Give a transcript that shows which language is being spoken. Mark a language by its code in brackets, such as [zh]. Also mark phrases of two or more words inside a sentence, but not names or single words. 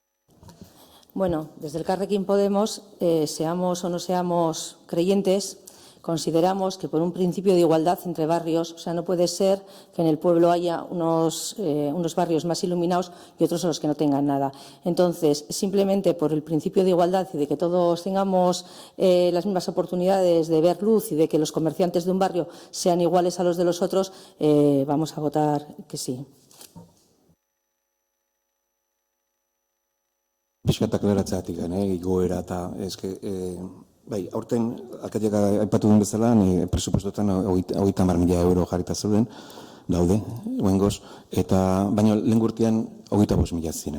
[es] Bueno, desde Elkarrekin Podemos, seamos o no seamos creyentes, Consideramos que por un principio de igualdad entre barrios, o sea, no puede ser que en el pueblo haya unos barrios más iluminados y otros en los que no tengan nada. Entonces, simplemente por el principio de igualdad y de que todos tengamos las mismas oportunidades de ver luz y de que los comerciantes de un barrio sean iguales a los de los otros, vamos a votar que sí. [eu] Pixkat aklaratzeatik, igoera eta eske, bai, aurten alkateak aipatu duen bezala, presupuestotan 30.000 euro jarrita zeuden, daude, oengoz, eta baina lehen urtean 25.000 ziren.